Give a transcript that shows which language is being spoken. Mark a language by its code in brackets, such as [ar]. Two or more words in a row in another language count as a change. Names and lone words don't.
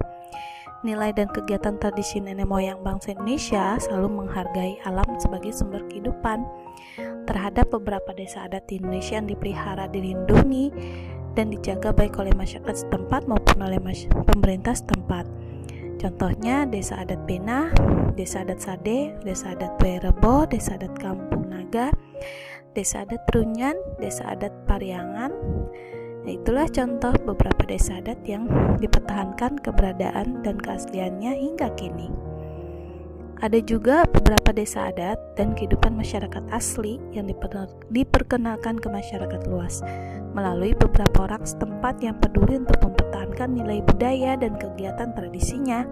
[id] Nilai dan kegiatan tradisi nenek moyang bangsa Indonesia selalu menghargai alam sebagai sumber kehidupan. Terhadap beberapa desa adat di Indonesia yang dipelihara, dilindungi, dan dijaga baik oleh masyarakat setempat maupun oleh pemerintah setempat. Contohnya Desa Adat Bena, Desa Adat Sade, Desa Adat Wairebo, Desa Adat Kampung Naga, Desa Adat Trunyan, Desa Adat Pariangan. Nah, itulah contoh beberapa desa adat yang dipertahankan keberadaan dan keasliannya hingga kini. Ada juga beberapa desa adat dan kehidupan masyarakat asli yang diperkenalkan ke masyarakat luas melalui beberapa orang setempat yang peduli untuk mempertahankan nilai budaya dan kegiatan tradisinya.